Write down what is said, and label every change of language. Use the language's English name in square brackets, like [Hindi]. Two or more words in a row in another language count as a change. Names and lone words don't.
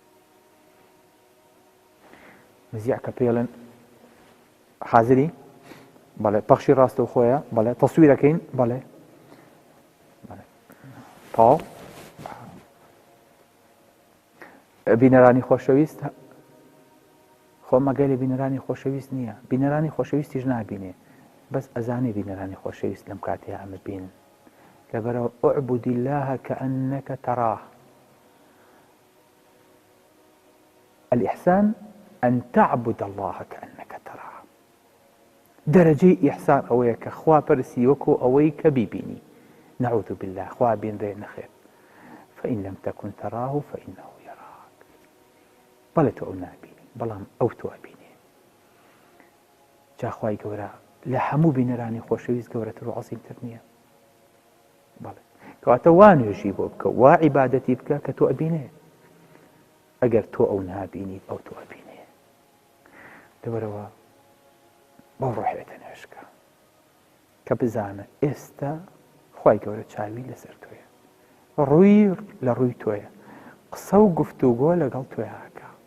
[Central Kurdish] موزیع کە پێڵێن حازری بەڵێ پەخشی ڕاستە و خۆیە بەڵێ تەسویرەکەین بەڵێ تاو بینەرانی خۆشەویست خۆ مەگەلی بینەرانی خۆشەویست نییە بینەرانی خۆشەویستیش نابینێ بەس ئەزانێ بینەرانی خۆشەویست لەم کاتەیە ئەمە بین لەبەرەوە [Arabic] ئوعبد الله كأنك تراه الإحسان أن تعبد الله كأنك تراه [Central Kurdish] دەرەجەی ئیحسان ئەوەیە کە خوا پەرسی وەکو ئەوەی کە بیبینی [Arabic] نعوذ بالله [Central Kurdish] خوا بینرێ نەخێر [Arabic] فإن لم تكن تراه فإنه يراك [Central Kurdish] بەڵێ تۆ ئەو نابینی بەڵام ئەو تۆ ئەبینێ جا خوای گەورە لە هەموو بینەرانی خۆشەویست گەورەتر و عەزیمتر نییە بەڵێ کەواتە وا نوێژی بۆ بکە وا عیبادەتی بکە کە تۆ ئەبینێ ئەگەر تۆ ئەو نابینیت ئەو تۆ ئەبینێ لەبەرەوە بۆ ڕۆحێتە نوێژکە کە بزانە ئێستا خوای گەورە چاوی لەسەر تۆیە ڕووی لە ڕووی تۆیە قسە و گفتوگۆ لەگەڵ تۆیاکە